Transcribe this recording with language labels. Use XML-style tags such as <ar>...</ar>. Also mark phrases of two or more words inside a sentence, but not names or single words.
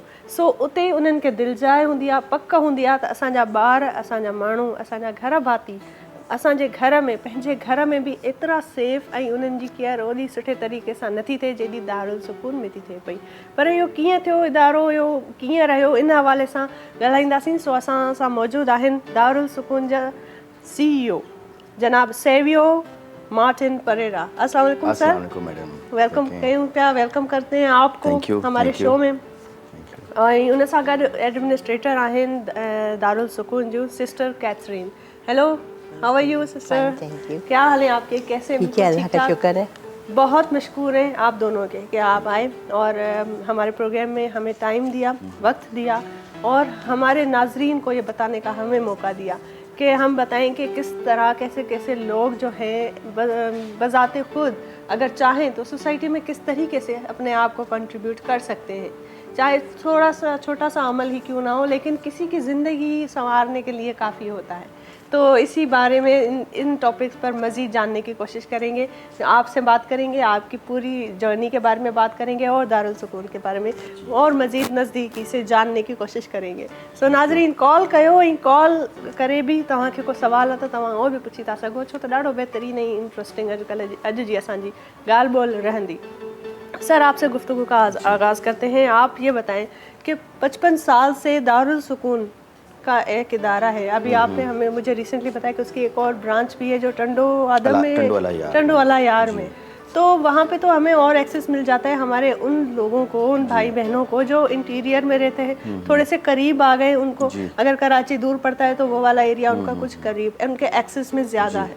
<sd>सो उते उन्हनि खे दिलजाए हूंदी आहे, पक हूंदी आहे त असांजा ॿार, असांजा माण्हू, असांजा घर भाती असांजे घर में, पंहिंजे घर में बि एतिरा सेफ ऐं उन्हनि जी केयर ओॾी सुठे तरीक़े सां नथी थिए जेॾी दारुल सुकून में थी थिए पई। पर इहो कीअं थियो, इदारो इहो कीअं रहियो, इन हवाले सां ॻाल्हाईंदासीं। सो असां सां मौजूदु आहिनि दारुल सुकून जा CEO जनाब सेवियो मार्टिन परेरा।</sd> <ar>السلام علیکم</ar> <sd>सर। मैडम, वेलकम कयूं पिया,</sd> <ur>ویلکم کرتے ہیں آپ کو ہمارے شو میں.</ur> <sd>ऐं उन सां गॾु एडमिनिस्ट्रेटर आहिनि दारुल सुकून जूं सिस्टर कैथरीन।</sd> <en>हेलो, How are you sister? Thank you.</en> <ur>کیا حال ہے آپ کے، کیسے? ٹھیک ہے، اللہ کا شکر ہے. بہت مشکور ہیں آپ دونوں کے کہ آپ آئے اور ہمارے پروگرام میں ہمیں ٹائم دیا، وقت دیا اور ہمارے ناظرین کو یہ بتانے کا ہمیں موقع دیا کہ ہم بتائیں کہ کس طرح کیسے کیسے لوگ جو ہیں بذات خود اگر چاہیں تو سوسائٹی میں کس طریقے سے اپنے آپ کو کنٹریبیوٹ کر سکتے ہیں، چاہے تھوڑا سا چھوٹا سا عمل ہی کیوں نہ ہو، لیکن کسی کی زندگی سنوارنے کے لیے کافی ہوتا ہے. تو اسی بارے میں ان ٹاپکس پر مزید جاننے کی کوشش کریں گے، آپ سے بات کریں گے، آپ کی پوری جرنی کے بارے میں بات کریں گے اور دارالسکون کے بارے میں اور مزید نزدیکی سے جاننے کی کوشش کریں گے.</ur> <sd>सो नाज़रीन कॉल कयो, ऐं कॉल करे भी तव्हांखे को सवाल आहे त तव्हां उहो बि पुछी था सघो, छो त ॾाढो बहितरीन ऐं इंट्रस्टिंग अॼु जी असांजी ॻाल्हि ॿोल रहंदी।</sd> <ur>سر، آپ سے گفتگو کا آغاز کرتے ہیں۔ آپ یہ بتائیں کہ 55 سال سے دارالسکون کا ایک ادارہ ہے، ابھی آپ نے ہمیں مجھے ریسنٹلی بتایا کہ اس کی ایک اور برانچ بھی ہے جو ٹنڈو آدم میں، ٹنڈو والا یار میں، تو وہاں پے تو ہمیں اور ایکسیس مل جاتا ہے ہمارے ان لوگوں کو، ان بھائی بہنوں کو جو انٹیریئر میں رہتے ہیں، تھوڑے سے قریب آ گئے ان کو، اگر کراچی دور پڑتا ہے تو وہ والا ایریا ان کا کچھ قریب، ان کے ایکسیس میں زیادہ ہے.</ur>